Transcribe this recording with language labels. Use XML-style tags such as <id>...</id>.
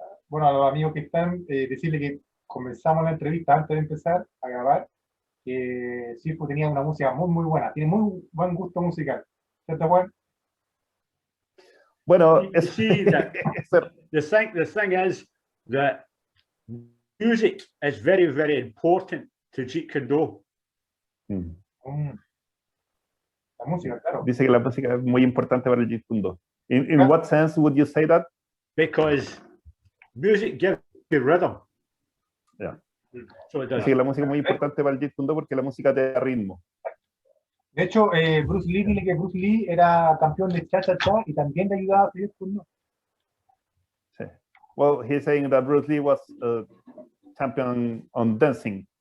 <es>Bueno, a los amigos que están, decirle que comenzamos la entrevista antes de empezar a grabar. Sifu tenía una música muy, muy buena, tiene muy buen gusto musical. ¿Cierto, Juan? Bueno,</es> <en>see that the thing is that music is very, very important to Jeet Kune Do.</en> <es>La música, claro. Dice que la música es muy importante para el Jeet Kune Do.</es> <en>In what sense would you say that? Because music gives you rhythm. Yeah. So it does.</en> <es>Dice que la música es muy importante para el Jeet Kune Do porque la música te da ritmo. De hecho, Bruce Lee, dile que Bruce Lee era campeón de cha-cha-cha y también le ayudaba a Jeet Kune Do. Sí.</es> <en>Well, he's saying that Bruce Lee was a champion on dancing.</en>